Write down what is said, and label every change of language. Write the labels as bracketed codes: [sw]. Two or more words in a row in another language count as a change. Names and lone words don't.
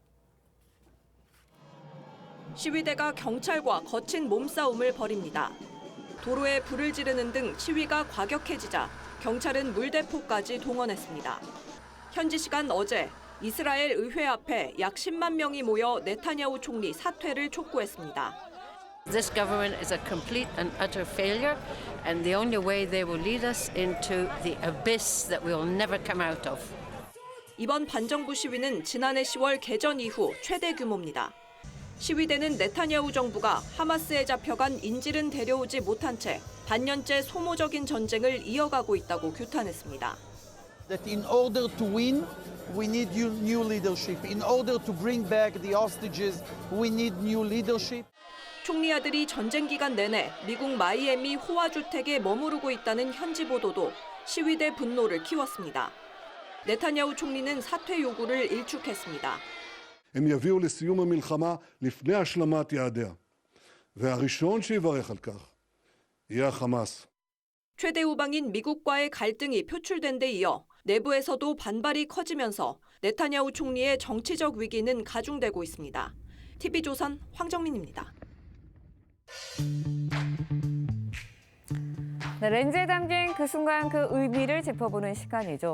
[ko] 시위대가 경찰과 거친 몸싸움을 벌입니다. 도로에 불을 지르는 등 시위가 과격해지자 경찰은 물대포까지 동원했습니다. 현지 시간 어제 이스라엘 의회 앞에 약 10만 명이 모여 네타냐후 총리 사퇴를 촉구했습니다. [en] This government is a complete and utter failure, and the only way they will lead us into the abyss that we will never come out of. [ko] 이번 반정부 시위는 지난해 10월 개전 이후 최대 규모입니다. 시위대는 네타냐후 정부가 하마스에 잡혀간 인질은 데려오지 못한 채 반년째 소모적인 전쟁을 이어가고 있다고 규탄했습니다. [en] That in order to win, we need new leadership. In order to bring back the hostages, we need new leadership. [ko] 총리 아들이 전쟁 기간 내내 미국 마이애미 호화주택에 머무르고 있다는 현지 보도도 시위대 분노를 키웠습니다. 네타냐후 총리는 사퇴 요구를 일축했습니다. [he] הם יביאו לסיום המלחמה לפני השלמת יעדיה. והראשון שיברך על כך יהיה החמאס. [ko] 최대 우방인 미국과의 갈등이 표출된 데 이어 내부에서도 반발이 커지면서 네타냐후 총리의 정치적 위기는 가중되고 있습니다. TV조선 황정민입니다. 네, 렌즈에 담긴 그 순간 그 의미를 짚어보는 시간이죠.